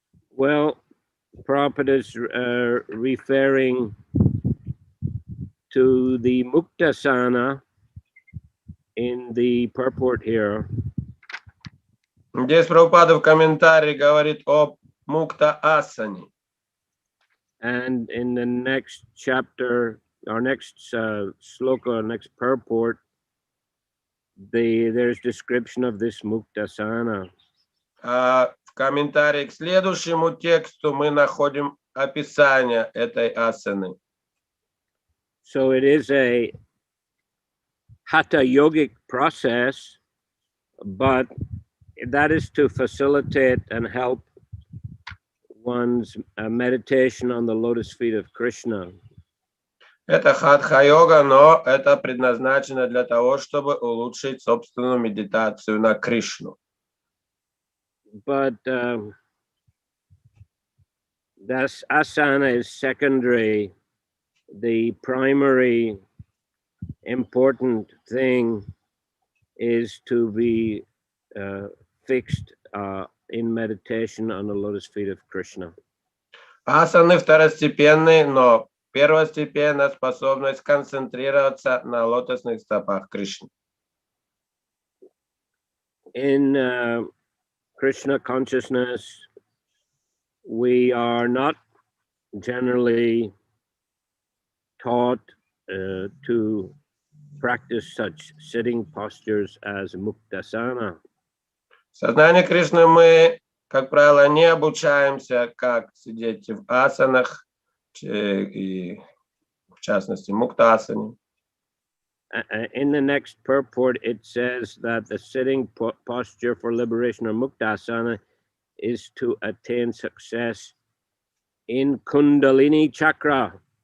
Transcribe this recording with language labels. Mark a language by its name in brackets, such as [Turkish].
[English] Well, Prabhupada is referring to the Muktasana in the purport here. [Russian] Здесь Прабхупада в комментарии говорит об Мукта-асане. [English] And in the next chapter, our next sloka, next purport, there's description of this Muktasana. [Russian] В комментарии к следующему тексту мы находим описание этой асаны. [English] So it is a hatha yogic process, but that is to facilitate and help one's meditation on the lotus feet of Krishna. [Russian] Это хатха-йога, но это предназначено для того, чтобы улучшить собственную медитацию на Кришну. [English] But this asana is secondary. The primary important thing is to be fixed in meditation on the lotus feet of Krishna. [Russian] Асаны второстепенные, но первостепенная способность концентрироваться на лотосных стопах Кришны. [English] In Krishna consciousness, we are not generally taught to practice such sitting postures as Muktasana. [Russian] В сознании Кришны мы, как правило, не обучаемся, как сидеть в асанах, и в частности мукта-асане. [English] In the next purport, it says that the sitting posture for liberation or Muktasana is to attain success in Kundalini Chakra.